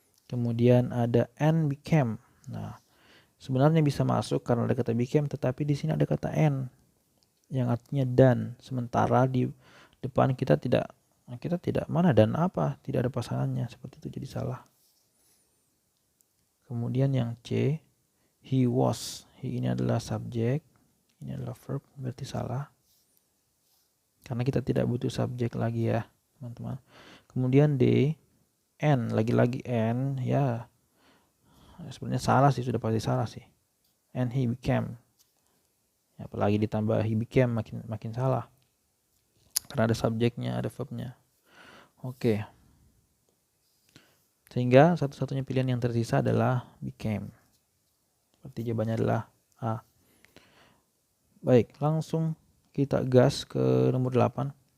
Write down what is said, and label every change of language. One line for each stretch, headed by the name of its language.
Indonesian: Kemudian ada and became. Nah, sebenarnya bisa masuk karena ada kata became, tetapi di sini ada kata and yang artinya dan. Sementara di depan kita tidak mana dan apa, tidak ada pasangannya, seperti itu, jadi salah. Kemudian yang C, he was. He ini adalah subjek, ini adalah verb, berarti salah. Karena kita tidak butuh subjek lagi ya, teman-teman. Kemudian D, N, lagi-lagi N, ya sebenarnya salah sih, sudah pasti salah sih.
English: And he became.
Indonesian: Ya, apalagi ditambah he became makin salah. Karena ada subjeknya, ada verbnya. Oke. Sehingga satu-satunya pilihan yang tersisa adalah became. Berarti jawabannya adalah A. Baik, langsung kita gas ke nomor 8.